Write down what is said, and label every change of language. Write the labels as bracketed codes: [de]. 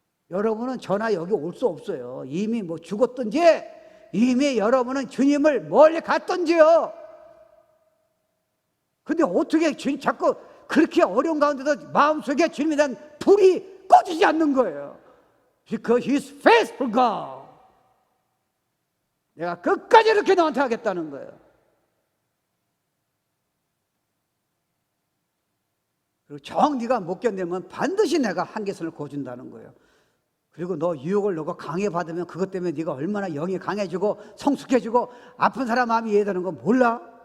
[ko] 여러분은 저나 여기 올 수 없어요. 이미 뭐 죽었든지 이미 여러분은 주님을 멀리 갔던지요. 근데 어떻게 주님 자꾸 그렇게 어려운 가운데도 마음속에 주님에 대한 불이 꺼지지 않는 거예요. [en] Because He's faithful God. [ko] 내가 끝까지 이렇게 너한테 하겠다는 거예요. 그리고 정 네가 못 견디면 반드시 내가 한계선을 그어준다는 거예요. 그리고 너 유혹을 너가 강해받으면 그것 때문에 네가 얼마나 영이 강해지고 성숙해지고 아픈 사람 마음이 이해되는 거 몰라?